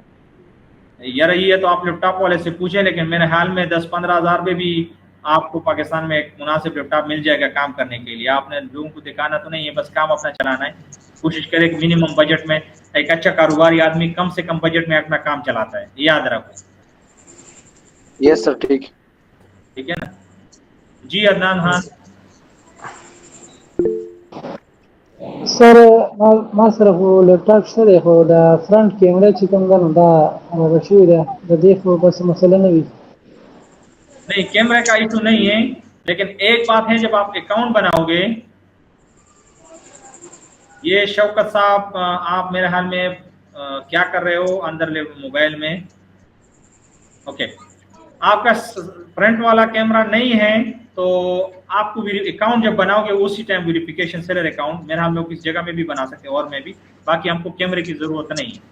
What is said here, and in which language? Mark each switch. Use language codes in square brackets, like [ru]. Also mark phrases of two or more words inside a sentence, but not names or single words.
[ur] یار یہ تو آپ لیپ ٹاپ والے سے پوچھیں، لیکن میرے خیال میں 10-15 ہزار میں بھی آپ کو پاکستان میں ایک مناسب لیپ ٹاپ مل جائے گا کام کرنے کے لیے. آپ نے لوگوں کو دکھانا تو نہیں ہے، بس کام اپنا چلانا ہے۔ کوشش کریں کہ [en] minimum budget [ur] میں ایک اچھا کاروباری آدمی کم سے کم بجٹ میں اپنا کام چلاتا ہے، یاد رکھو. [en] yes sir, ठीक। [ur] ٹھیک ہے نا جی عدنان؟ ہاں [ps] سر ما سره خو لپټاپ سره خو دا [en] front camera [ps] چې کوم ده نو دا هغه شوی ده د دې خو بس مسله نه وي. [ur] نہیں، کیمرے کا ایشو نہیں ہے، لیکن ایک بات ہے، جب آپ اکاؤنٹ بناؤ گے، یہ شوکت صاحب آپ میرے حال میں کیا کر رہے ہو اندر لے موبائل میں? اوکے، آپ کا فرنٹ والا کیمرا نہیں ہے تو آپ کو اکاؤنٹ جب بناؤ گے اسی ٹائم [en] verification seller account [ur] میرے ہم لوگ کس جگہ میں بھی بنا سکتے ہیں اور میں بھی، باقی ہم کو کیمرے کی ضرورت نہیں ہے.